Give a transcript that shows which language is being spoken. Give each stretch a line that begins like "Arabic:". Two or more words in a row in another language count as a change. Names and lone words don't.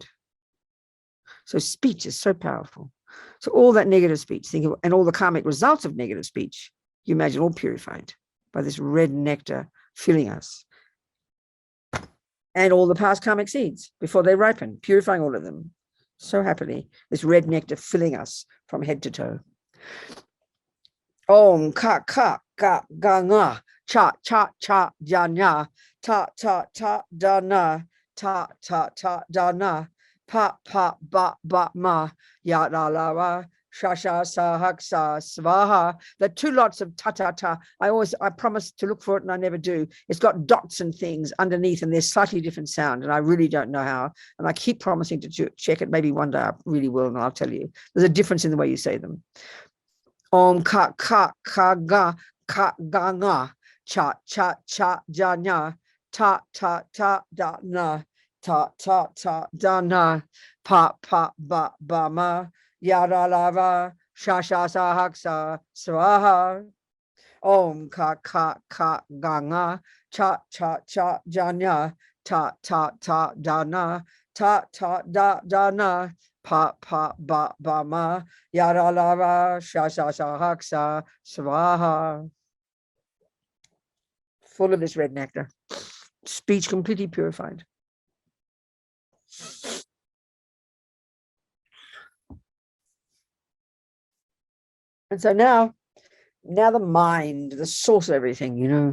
English: So speech is so powerful. So all that negative speech, and all the karmic results of negative speech, you imagine all purified by this red nectar filling us. And all the past karmic seeds before they ripen, purifying all of them. So happily, this red nectar filling us from head to toe.
Sanskrit: ओम् क क ग ग ङ च च च जन्य ट ट ट ड न ट ट ट ड न प प ब ब म य ल ल व श श स हक् स स्वाहा.
English: The two lots of
Sanskrit: ट ट ट.
English: I promise to look for it and I never do. It's got dots and things underneath and there's slightly different sound and I really don't know how. And I keep promising to check it. Maybe one day I really will and I'll tell you. There's a difference in the way you say them.
Sanskrit: ओम् क क क ग ङ च च च ज ञ ट ट ट ड न ट ट ट ड न प प ब ब म य र ल व श श स हक् स स्वाहा. ओम् क क क ग ङ च च च ज ञ ट ट ट ड न ट ट ड ड न प प ब ब म यर लव श श श हक्स स्वाहा.
English: Full of this red nectar. Speech completely purified. And so now the mind, the source of everything, you know.